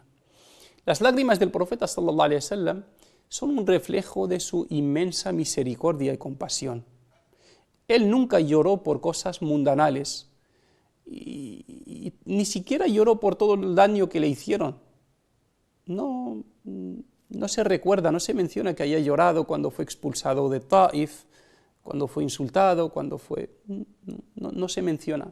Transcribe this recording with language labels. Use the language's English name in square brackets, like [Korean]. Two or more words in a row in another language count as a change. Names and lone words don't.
[Spanish] Las lágrimas del profeta [Arabic] صلى الله عليه وسلم [Spanish] son un reflejo de su inmensa misericordia y compasión. Él nunca lloró por cosas mundanales y ni siquiera lloró por todo el daño que le hicieron. No se recuerda, no se menciona que haya llorado cuando fue expulsado de Taif, cuando fue insultado, no se menciona.